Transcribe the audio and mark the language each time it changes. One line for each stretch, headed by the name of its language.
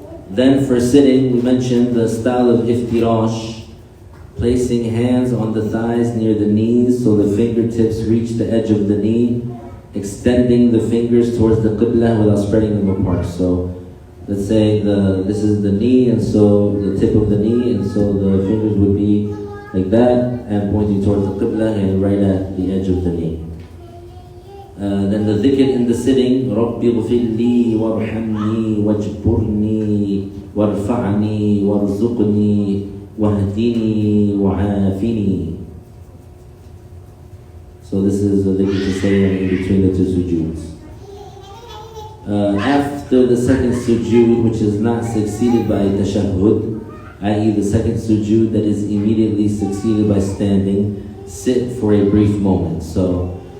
English: Then for sitting, we mentioned the style of iftirash, placing hands on the thighs near the knees so the fingertips reach the edge of the knee, extending the fingers towards the qibla without spreading them apart. So let's say this is the knee, and so the tip of the knee, and so the fingers would be like that and pointing towards the qibla and right at the edge of the knee. Then the dhikr in the sitting,
Arabic: رَبِّ اغْفِرْ لِي وَارْحَمْنِي وَاجْبُرْنِي وَارْفَعْنِي وَارْزُقْنِي وَاهْدِنِي وَعَافِنِي.
English: So this is a dhikr to say in between the 2 sujuds. After the second sujood, which is not succeeded by tashahhud, i.e. the second sujood that is immediately succeeded by standing, sit for a brief moment. So